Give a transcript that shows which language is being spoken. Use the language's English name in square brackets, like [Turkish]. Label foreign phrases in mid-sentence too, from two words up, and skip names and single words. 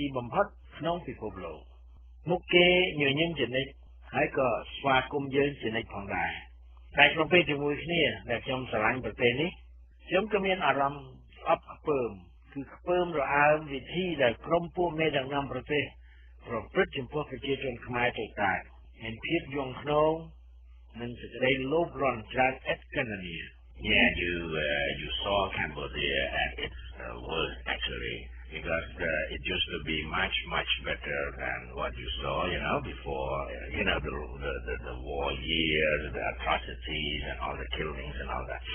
[Khmer] បំផុតក្នុងពិភពលោកមុខគេញញឹមជានិច្ចហើយក៏ស្វាគមន៍យើងជានិច្ចផងដែរតែក្នុងពេលជាមួយគ្នាដែលខ្ញុំស្រឡាញ់ប្រទេសនេះខ្ញុំក៏មានអារម្មណ៍ស្អប់ខ្ពើមគឺខ្ពើមរអើមវិធីដែលក្រុមពួកមេដឹកនាំប្រទេសប្រព្រឹត្តចំពោះប្រជាជនខ្មែរទៅតែមានភាពយងខ្នងនិងសេចក្តីលោភលន់ច្រើនឥតគណនា [English] Yeah, you saw Cambodia at its worst actually, because it used to be much better than what you saw, before, the war years, the atrocities and all the killings and all that.